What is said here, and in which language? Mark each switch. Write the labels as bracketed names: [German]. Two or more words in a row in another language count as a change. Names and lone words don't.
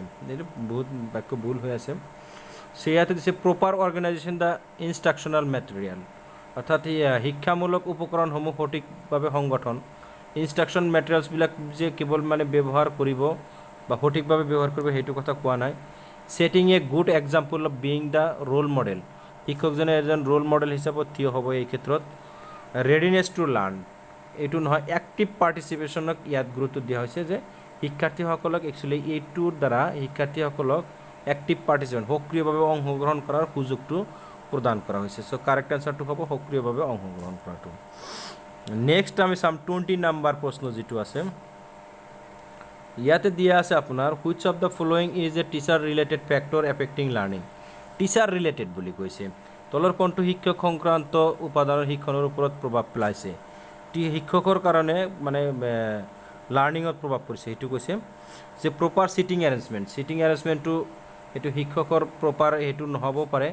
[Assamese] এইটো বহুত বাক্য ভুল হৈ আছে। ইয়াতে দিছে [English] proper organisation the instructional material, [Assamese] অৰ্থাৎ শিক্ষামূলক উপকৰণসমূহ সঠিকভাৱে সংগঠন [English] instruction materials [Assamese] যে কেৱল মানে ব্যৱহাৰ কৰিব বা সঠিকভাৱে ব্যৱহাৰ কৰিব সেইটো কথা কোৱা নাই। [English] setting a good example of being the role model, [Assamese] শিক্ষকজনে এজন [English] role model [Assamese] হিচাপত থিয় হ'ব এই ক্ষেত্ৰত। [English] readiness to learn, [Assamese] এইটো নহয়, [English] active participation [Assamese] ইয়াত গুৰুত্ব দিয়া হৈছে যে শিক্ষাৰ্থীসকলক একচুৱেলি এইটোৰ দ্বাৰা শিক্ষাৰ্থীসকলক [English] active participant [Assamese] সক্ৰিয়ভাৱে অংশগ্ৰহণ কৰাৰ সুযোগটো প্ৰদান কৰা হৈছে। [English] so correct answer [Assamese] হ'ব সক্ৰিয়ভাৱে অংশগ্ৰহণ কৰাটো। নেক্সট আমি চাম 20 নম্বৰ প্ৰশ্ন যিটো আছে, ইয়াতে দিয়া আছে আপোনাৰ [English] which of the following is a teacher related factor affecting learning. teacher related [Assamese] বুলি কৈছে, তলৰ কোনটো শিক্ষক সংক্ৰান্ত উপাদানৰ শিক্ষণৰ ওপৰত প্ৰভাৱ পেলাইছে। শিক্ষকৰ কাৰণে মানে লাৰ্ণিঙত প্ৰভাৱ পৰিছে সেইটো কৈছে যে [English] proper seating arrangement [Assamese] সেইটো শিক্ষকৰ প্ৰপাৰ সেইটো নহ'ব পাৰে।